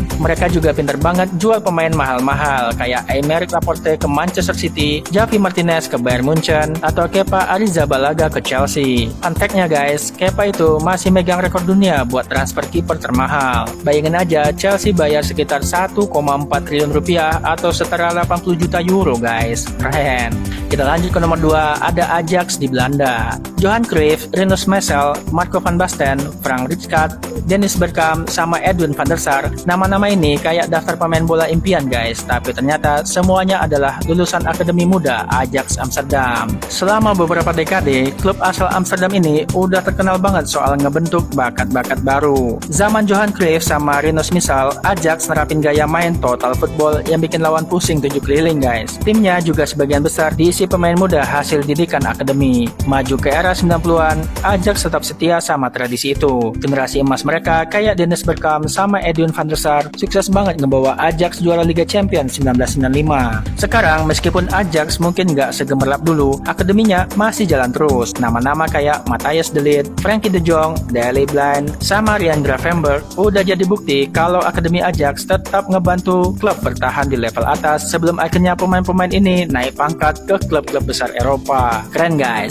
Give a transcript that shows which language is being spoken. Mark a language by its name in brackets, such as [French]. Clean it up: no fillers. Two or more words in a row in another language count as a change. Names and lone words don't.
[Indonesian] Mereka juga pinter banget jual pemain mahal-mahal kayak Aymeric Laporte ke Manchester City, Javi Martinez ke Bayern Munchen, atau Kepa Arrizabalaga ke Chelsea. [English] Fun fact- [Indonesian] nya guys, Kepa itu masih megang rekor dunia buat transfer kiper termahal. Bayangin aja, Chelsea bayar sekitar 1,4 triliun rupiah atau setara 80 juta euro guys. Keren. Kita lanjut ke nomor 2, ada Ajax di Belanda. Johan Cruyff, Rinus Michels, Marco van Basten, Frank Rijkaard, Dennis Bergkamp, sama Edwin van der Sar. Nama-nama ini kayak daftar pemain bola impian guys, tapi ternyata semuanya adalah lulusan akademi muda Ajax Amsterdam. Selama beberapa dekade, klub asal Amsterdam ini udah terkenal banget soal ngebentuk bakat-bakat baru. Zaman Johan Cruyff sama Rinus Michels, Ajax nerapin gaya main [English] total football [Indonesian] yang bikin lawan pusing 7 keliling guys. Timnya juga sebagian besar diisi pemain muda hasil didikan akademi. Maju ke era 90-an, Ajax tetap setia sama tradisi itu. Generasi emas mereka kayak Dennis Bergkamp sama Edwin van der Sar sukses banget ngebawa Ajax juara Liga Champions 1995. Sekarang meskipun Ajax mungkin nggak segemerlap dulu, akademinya masih jalan terus. Nama-nama kayak Matthias de Ligt, Frankie de Jong, Daley Blind, sama Ryan Gravenberch udah jadi bukti kalau akademi Ajax tetap ngebantu klub bertahan di level atas sebelum akhirnya pemain-pemain ini naik pangkat ke klub-klub besar Eropa. Keren guys.